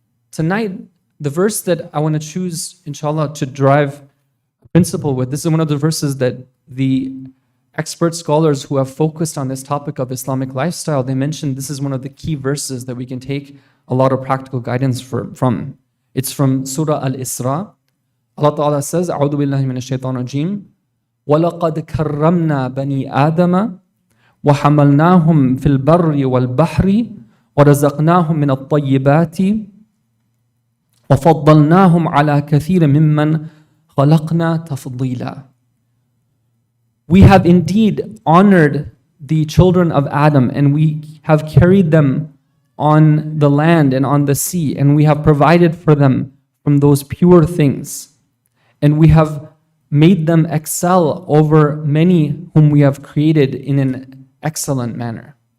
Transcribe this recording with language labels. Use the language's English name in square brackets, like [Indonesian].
[English] Tonight, the verse that I want to choose, inshallah, to drive a principle with, this is one of the verses that the expert scholars who have focused on this topic of Islamic lifestyle, they mentioned this is one of the key verses that we can take a lot of practical guidance from. It's from Surah Al-Isra. Allah Ta'ala says, [Arabic] أعوذ بالله من الشيطان الرجيم وَلَقَدْ كَرَّمْنَا بَنِي آدَمَ وَحَمَلْنَاهُمْ فِي الْبَرِّ وَالْبَحْرِ وَرَزَقْنَاهُمْ مِنَ الطَّيِّبَاتِ وَفَضَّلْنَاهُمْ عَلَى كَثِيرٍ مِمَّنْ خَلَقْنَا تَفْضِيلًا. [English] We have indeed honored the children of Adam, and we have carried them on the land and on the sea, and we have provided for them from those pure things. And we have made them excel over many whom we have created in an excellent manner.